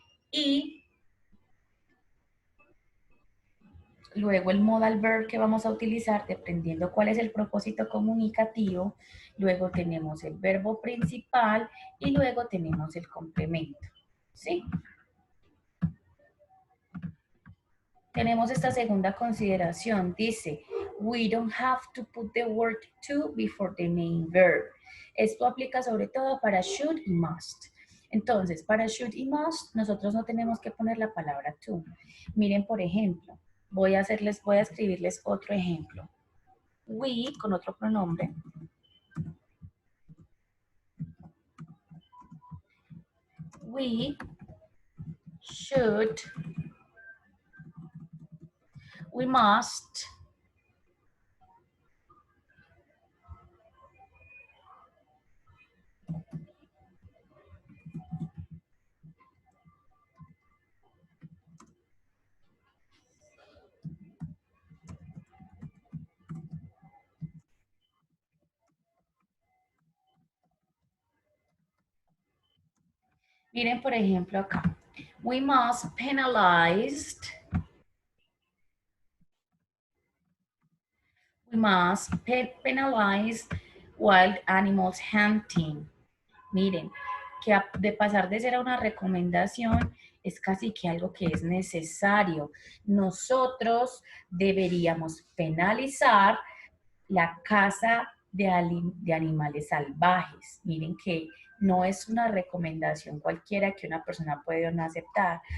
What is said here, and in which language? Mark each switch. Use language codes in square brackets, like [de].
[es] Y luego el modal verb que vamos a utilizar, dependiendo cuál es el propósito comunicativo. Luego tenemos el verbo principal y luego tenemos el complemento, ¿sí? Tenemos esta segunda consideración. Dice, [en] we don't have to put the word to before the main verb. [es] Esto aplica sobre todo para should y must. Entonces, para should y must, nosotros no tenemos que poner la palabra to. Miren, por ejemplo, voy a escribirles otro ejemplo. We, con otro pronombre. [en] We should, we must, [es] miren por ejemplo acá. [en] We must penalize, we must penalize wild animals hunting. [es] Miren, que de pasar de ser una recomendación es casi que algo que es necesario. Nosotros deberíamos penalizar la caza de animales salvajes. Miren que no es una recomendación cualquiera que una persona puede o no aceptar.